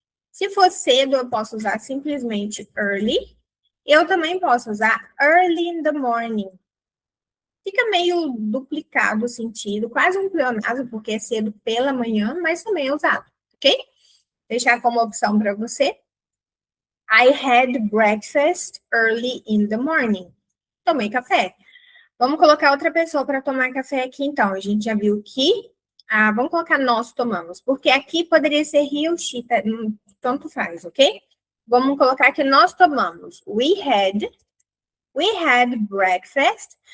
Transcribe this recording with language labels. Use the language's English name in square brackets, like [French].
[Portuguese] Se for cedo, eu posso usar simplesmente early. Eu também posso usar [English] early in the morning. [Portuguese] Fica meio duplicado o sentido, quase um pleonasmo, porque é cedo pela manhã, mas também é usado, ok? Deixar como opção para você. [English] I had breakfast early in the morning. [Portuguese] Tomei café. Vamos colocar outra pessoa para tomar café aqui, então. A gente já viu que... vamos colocar nós tomamos, porque aqui poderia ser he ou she, tanto faz, ok? Vamos colocar que nós tomamos. [English] We had breakfast.